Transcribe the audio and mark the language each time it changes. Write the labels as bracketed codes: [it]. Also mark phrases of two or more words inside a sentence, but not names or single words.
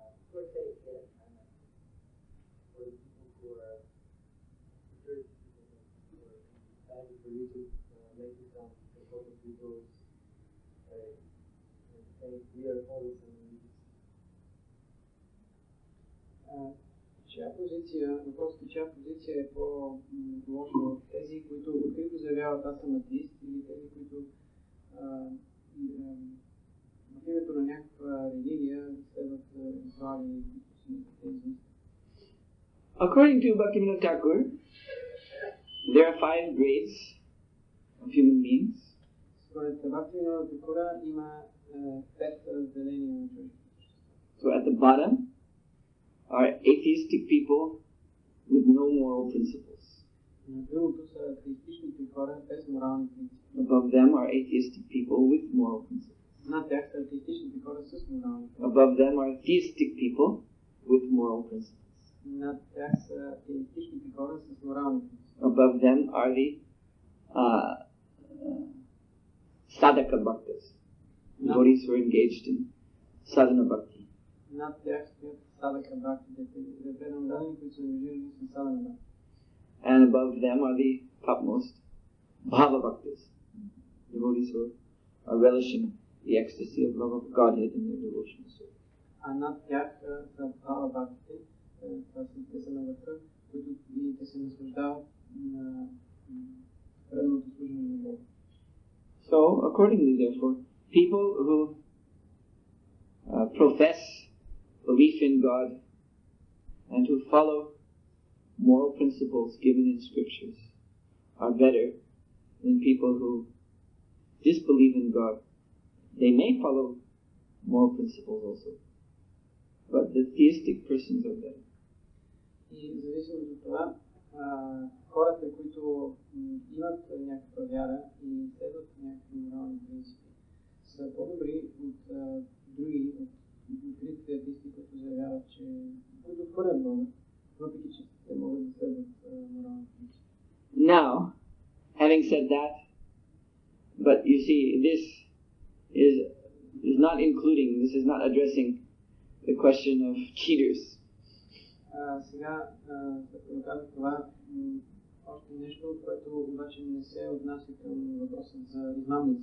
[en] For faith, yes. For the people who are church people who are deciding for you to making some important people's saying we are always in [bg] Чия позиция, въпросът е чия позиция е по-лошо? Тези, които открито заявяват аз съм атеист, или тези, които в името на някаква религия следват ритуали, които са атеизми? [en] According to Bhaktivinoda Thakur, there are 5 grades of human beings. [bg] Според Бхактивинода Такура има 5 разделения на човека. [en] So at the bottom are atheistic people with no moral principles. [bg] На дъното са атеистичните хора без морални принципи. [en] Above them are atheistic people with moral principles. [bg] Над тях са атеистичните хора с морални принципи. [en] Above them are theistic people with moral principles. [bg] Над тях са атеистичните хора с морални принципи. [en] Above them are the sadhaka bhaktas, devotees who are engaged in sadhana bhakti. [bg] Над тях стоят садака бхактите, преданно дадени, които са ангажирани с садана бхакти. [en] And above them are the topmost bhava bhaktas, devotees who are relishing the ecstasy of love of Godhead in their devotional service. [bg] А над тях са бхава бхактите, те са на върха, които те се наслаждават на преданното служение на Бога. [en] So, accordingly, therefore, people who profess belief in God and who follow moral principles given in scriptures are better than people who disbelieve in God. They may follow moral principles also, but the theistic persons are better. [bg] И зависимо от това, хората, които имат някаква вяра и следват някакви морални принципи, са по-добри от други, от откритите атеисти, които заявяват, че които отхвърлят Бога, въпреки че те могат да следват морални принципи. [en] Now, having said that, but you see, this is not including, this is not addressing the question of cheaters. [bg] Сега, като казах това, още нещо, което обаче не се отнася към въпросът за измамници.